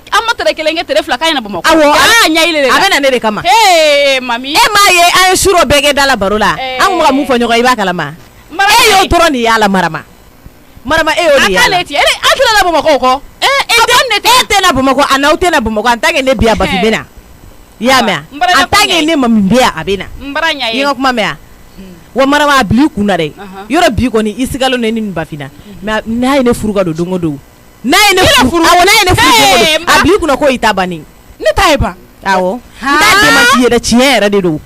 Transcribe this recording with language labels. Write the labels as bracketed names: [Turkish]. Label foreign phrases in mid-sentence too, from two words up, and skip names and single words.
[Bambara] an ma tɛrɛ kelen kɛ tɛrɛ fila k'a ɲɛna Bamakɔ awɔ a ɲɛ yɛlɛ a bɛ na ne de kama mami e m'a ye an ye suro bɛɛ kɛ da la baro la an kun ka mun fɔ ɲɔgɔn ye i b'a kalama e y'o dɔrɔn de y'a la marama e y'o de y'a la an tɛna na Bamakɔ kɔ e tɛ na Bamakɔ a n'aw tɛ na Bamakɔ [French] en tant que [Bambara] ne bi yan Bafin bɛ na i y'a mɛn [French] en tant que [Bambara] ne ma min bɛ yan a bɛ na i ka kuma mɛn yan wa marama a bila i kun na dɛ yɔrɔ bi kɔni i sigalen don ne ni Bafin na mais n'a ye ne furu ka don don o don n'a ye ne furu awɔ n'a ye ne furu don o don a bila i kunna ko i ta bannen ne ta ye ban awɔ n t'a démenti yɛrɛ tiɲɛ yɛrɛ de don